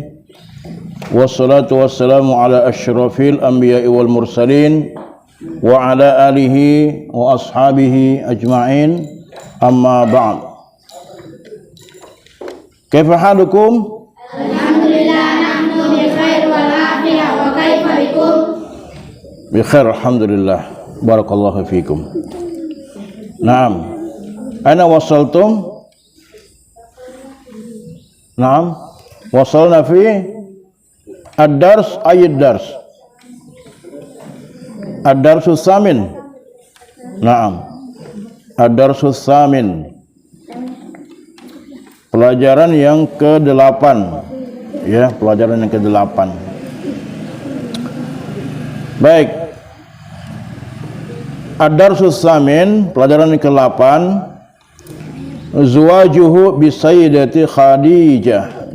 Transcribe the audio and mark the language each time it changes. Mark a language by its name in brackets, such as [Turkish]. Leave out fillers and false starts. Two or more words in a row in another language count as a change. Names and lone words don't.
[Arabic] والصلاة والسلام على أشرف الأنبياء والمرسلين وعلى آله وأصحابه أجمعين. أما بعد. كيف حالكم? بخير، الحمد لله. بارك الله فيكم. نعم. أنا وصلتم؟ نعم. وصلنا في الدرس أية درس. الدرس الثامن. نعم. الدرس الثامن. [Indonesian] Pelajaran yang ke-8. Ya, pelajaran yang ke-8. Baik. [Arabic] الدرس الثامن, [Indonesian] pelajaran yang ke-8. [Arabic] زواجه بالسيدة خديجة.